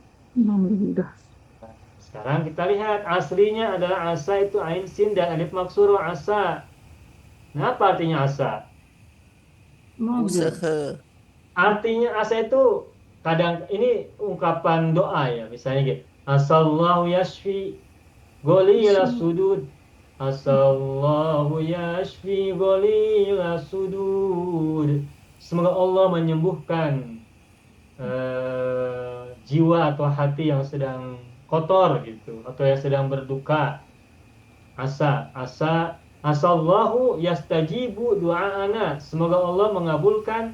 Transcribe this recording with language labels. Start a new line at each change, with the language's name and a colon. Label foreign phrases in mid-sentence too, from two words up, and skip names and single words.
Indonesian: Alhamdulillah. Sekarang kita lihat aslinya adalah asa itu ain sin dan alif maksuro asa. Nah, apa artinya asa? Usaha. Artinya asa itu kadang ini ungkapan doa ya, misalnya gitu.
Arabic: عسى الله يشفي غليل الصدور. عسى الله يشفي غليل الصدور.
Indonesian: Semoga Allah menyembuhkan jiwa atau hati yang sedang kotor gitu, atau yang sedang berduka.
Arabic: عسى عسى الله يستجيب دعاءنا.
Indonesian: Semoga Allah mengabulkan